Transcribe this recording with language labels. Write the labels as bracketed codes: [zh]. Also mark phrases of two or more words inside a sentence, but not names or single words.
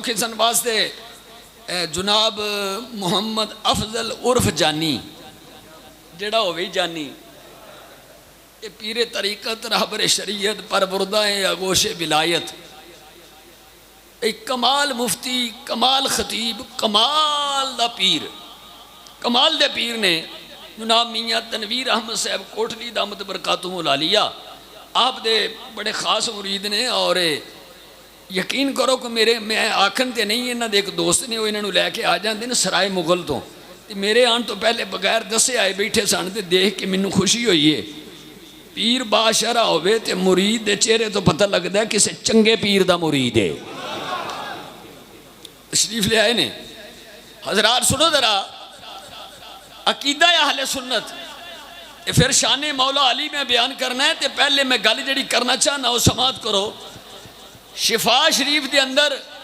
[pa] کھینچن واسطے جناب محمد افضل عرف جانی جڑا ہوئی جانی یہ پیر طریقت رہبر شریعت پروردہ آغوش ولایت ایک کمال مفتی کمال خطیب کمال دا پیر کمال دے پیر نے جناب میاں تنویر احمد صاحب کوٹلی [ar] دامت برکاتہم العالیہ [pa] آپ دے بڑے خاص مرید نے اور یقین کرو کہ میرے میں آکھن تے نہیں انہاں دے ایک دوست نے وہ انہوں لے کے آ جاندے نے سرائے مغل تو میرے آن تو پہلے بغیر دسے آئے بیٹھے سن تے دیکھ کے منوں خوشی ہوئی ہے پیر باشرہ ہوئے تے مرید دے چہرے تو پتہ لگدا ہے کسے چنگے پیر دا مرید ہے تشریف لے آئے نے حضرات سنو ذرا عقیدہ اہل سنت پھر شان مولا علی میں بیان کرنا ہے تے پہلے میں گل جڑی کرنا چاہنا وہ سماعت کرو شفا شریف دے اندر